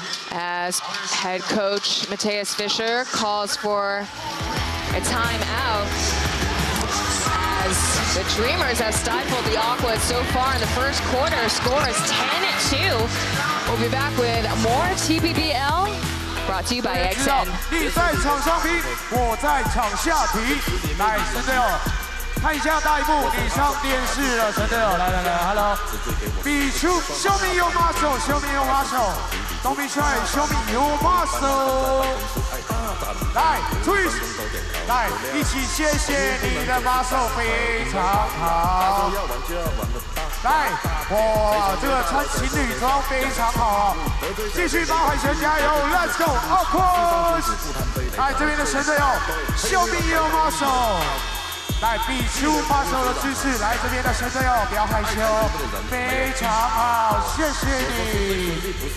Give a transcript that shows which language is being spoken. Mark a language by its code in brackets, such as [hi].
[en] As head coach Mateus Fischer calls for a timeout, as the Dreamers have stifled the Aquas so far in the first quarter. Score is 10-2. We'll be back with more TPBL, brought to you by XN. [zh] 你在场上踢，我在场下踢。来，神队友，看一下大荧幕，你上电视了，神队友，来 ，Hello。比出 [en] ，Show me your muscle，Show me your muscle。Don't be shy，Show me your muscle。 [zh] 来 ，Twist， 来，一起谢谢你的 muscle， 非常好。来，哇，这个穿情侣装非常好哦。继续帮海神加油 ， [en] Let's go Aquas！ [zh] 来，这边的神队友 ， [en] Show me your muscle。 [zh] 来比出 muscle 的姿势，来这边的神队友不要害羞，非常好，谢谢你。